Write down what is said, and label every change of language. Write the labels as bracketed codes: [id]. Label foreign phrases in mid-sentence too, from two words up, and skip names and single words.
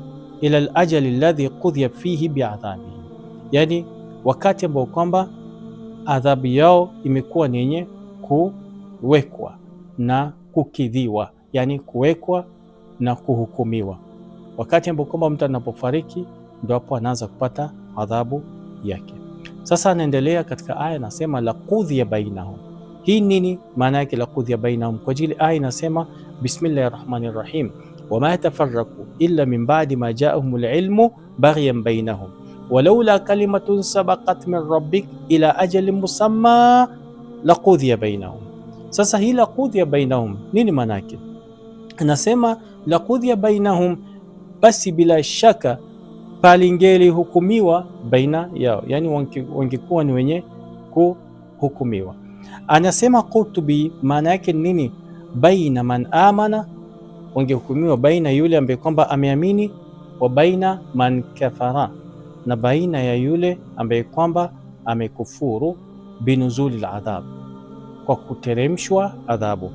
[ar] إلى الأجل الذي قضي فيه بعذابه, [sw] yani wakati ambao kwamba adhabu yao imekuwa ni yenye kuwekwa na kukidhiwa, yani kuwekwa na kuhukumiwa. Wakati ambao kwamba mtu anapofariki ndio hapo anaanza kupata adhabu yake. Sasa anaendelea katika aya, anasema [ar] لقضي بينهم. [sw] Hii nini maana yake [ar] لقضي بينهم? [sw] Kwa ajili aya inasema [ar] بسم الله الرحمن الرحيم وما تفرقوا إلا من بعد ما جاءهم العلم بغيا بينهم ولولا كلمة سبقت من ربك إلى أجل مسمى لقضي بينهم. [sw] Sasa hii [ar] لقضي بينهم [sw] nini maana yake? Anasema [ar] لقضي بينهم, [sw] basi bila shaka palingeli hukumiwa baina yao, yani wangekuwa ni wenye kuhukumiwa. Anasema Qurtubi maana yake nini? [ar] بين من آمن, [sw] wangehukumiwa baina yule ambaye kwamba ameamini, [ar] وبين من كفر, [sw] na baina ya yule ambaye kwamba amekufuru, [ar] بنزول العذاب, [sw] kwa kuteremshwa adhabu.